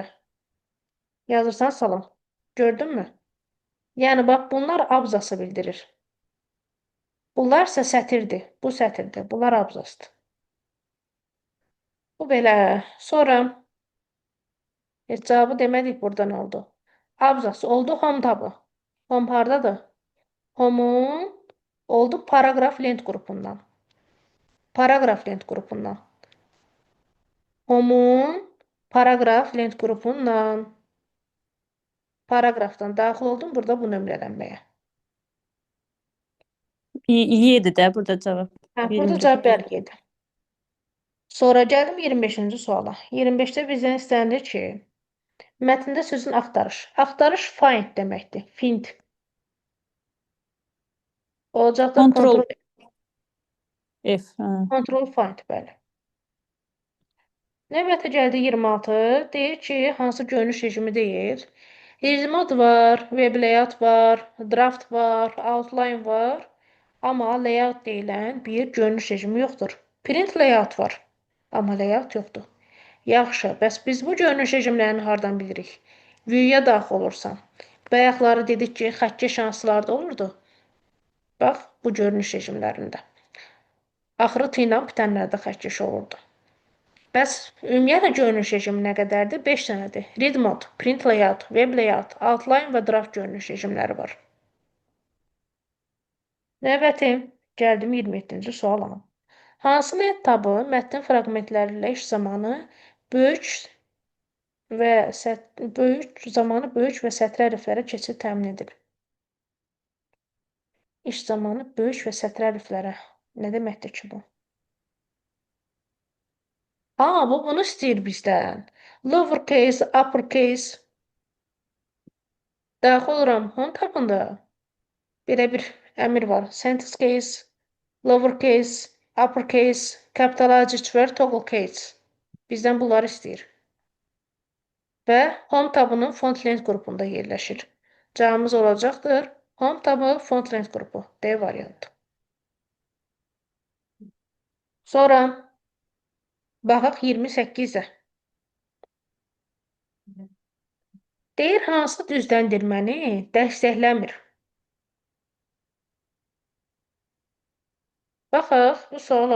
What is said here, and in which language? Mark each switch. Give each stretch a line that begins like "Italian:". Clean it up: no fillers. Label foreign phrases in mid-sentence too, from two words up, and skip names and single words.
Azerbaijani: Yazırsan salam. Gördün mü? Yəni, bax, bunlar abzası bildirir. Bunlar isə sətirdir. Bu sətirdir. Bunlar abzasdır. Bu belə. Sonra cavabı demədik burada nə oldu? Abzası oldu home tabı. Home haradadır? Home'un oldu paragraf lent qrupundan. Paragraf lent qrupundan. Home'un paragraf lent qrupundan. Paragrafdan daxil oldum burada bu nömrələnməyə. 7 də burada cavab. Burada cavab bəli 7. Sonra gəldim 25-ci suala. 25-də bizdən istənilir ki, mətndə sözün axtarış. Axtarış find deməkdir. Find. Olacaqda
English: Control F. Control find,
Azerbaijani: bəli. Növbətə gəldi 26. Deyir ki, hansı görünüş rejimi deyir? Remote var,
English: web layout
Azerbaijani: var, draft var, outline var. Amma layout deyilən bir görünüş rejimi yoxdur.
English: Print layout
Azerbaijani: var, amma layout yoxdur. Yaxşı, bəs biz bu görünüş rejimlərini hardan bilirik? View-ya daxil olursan. Bayaqları dedik ki, xəttkeş şanslarda olurdu. Bax, bu görünüş rejimlərində. Axırı T ilə bitənlərdə xəttkeş olurdu. Bəs ümumiyyətlə görünüş rejimi nə qədərdir? 5 dənədir.
English: Read mode, print layout, web layout, outline və draft
Azerbaijani: görünüş rejimləri var. Növbəti, gəldim 27-ci suala. Hansı lent tabı mətnin fraqmentləri ilə iş zamanı böyük və sətir hərflərə keçid təmin edir? İş zamanı böyük və sətir hərflərə. Nə deməkdir ki bu? Bu bunu istəyir bizdən.
English: Lowercase, uppercase.
Azerbaijani: Daxil oluram home tabında. Belə bir əmr var.
English: Sentence case, lowercase, uppercase, capitalized və toggle case.
Azerbaijani: Bizdən bunları istəyir. Və home tabının
English: font length
Azerbaijani: qrupunda yerləşir. Cavabımız olacaqdır. Home tabı
English: font length
Azerbaijani: qrupu. D variantı. Sonra baxaq 28-ə. Deyir, hansı düzləndirməni dəstəkləmir? Baxaq, bu suala.